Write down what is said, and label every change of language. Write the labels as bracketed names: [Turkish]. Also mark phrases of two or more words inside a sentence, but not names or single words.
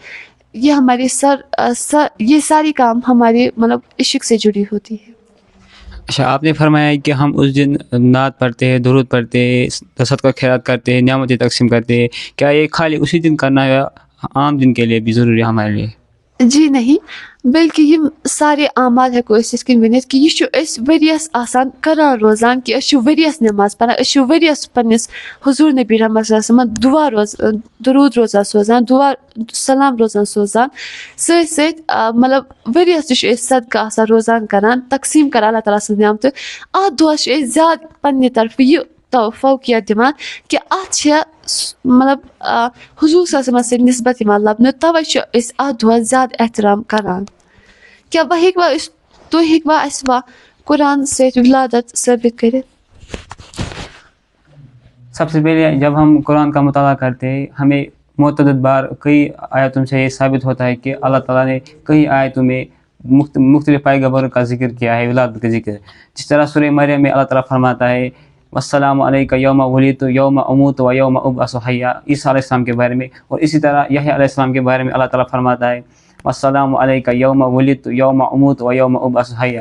[Urdu] یہ ہمارے یہ ساری کام ہمارے مطلب عشق سے جڑی ہوتی ہے۔ اچھا، آپ نے فرمایا کہ ہم اس دن نعت پڑھتے ہیں، درود پڑھتے ہیں، صدقہ خیرات کرتے ہیں، نعمتیں تقسیم کرتے ہیں، کیا یہ خالی اسی دن کرنا ہے یا عام دن کے لیے بھی ضروری ہے ہمارے لیے؟ جی نہیں، بلکہ یہ سارے اعمال [Kashmiri] ہیٚکو أسۍ یِتھ کٔنۍ ؤنِتھ کہِ یہِ چھُ أسۍ ؤریَس آسان کران روزان کہِ أسۍ چھِ ؤریَس نٮ۪ماز پران، أسۍ چھِ ؤریَس پنٛنِس حضوٗر نبی رحمت صلی اللہ علیہ وسلم درود روزان سوزان، دعا سلام روزان سوزان، سۭتۍ سۭتۍ مطلب ؤریَس تہِ چھِ أسۍ صدقہٕ آسان روزان کران، تقسیٖم کران اللہ تعالیٰ سٕنٛز نعمتہٕ۔ اَتھ دۄہس چھِ أسۍ زیادٕ پنٛنہِ طرفہٕ یہِ فوقیت دِوان کہِ اَتھ چھےٚ مطلب حضوٗر صلی اللہ علیہ وسلم سۭتۍ نسبت یِوان لبنہٕ، تَوَے چھِ أسۍ اَتھ دۄہس زیادٕ احترام کران۔ کیا وۄنۍ تُہۍ ہیٚکوا اَسہِ قرآن سۭتۍ ولادت ثٲبت کٔرِتھ؟ [Urdu] سب سے پہلے جب ہم قرآن کا مطالعہ کرتے ہیں، ہمیں متعدد بار کئی آیتوں سے یہ ثابت ہوتا ہے کہ اللہ تعالیٰ نے کئی آیتوں میں مختلف پیغمبروں کا ذکر کیا ہے، ولادت کا ذکر۔ جس طرح سورہ مریم میں اللہ تعالیٰ فرماتا ہے [Arabic] والسلام علیک یوم ولدت یوم اموت و یوم ابعث حیا، [Urdu] عیسیٰ علیہ السلام کے بارے میں، اور اسی طرح یحییٰ علیہ السلام کے بارے میں اللہ تعالیٰ فرماتا ہے [Arabic] والسلام علیک یوم ولدت یوم اموت و یوم ابعث حیا۔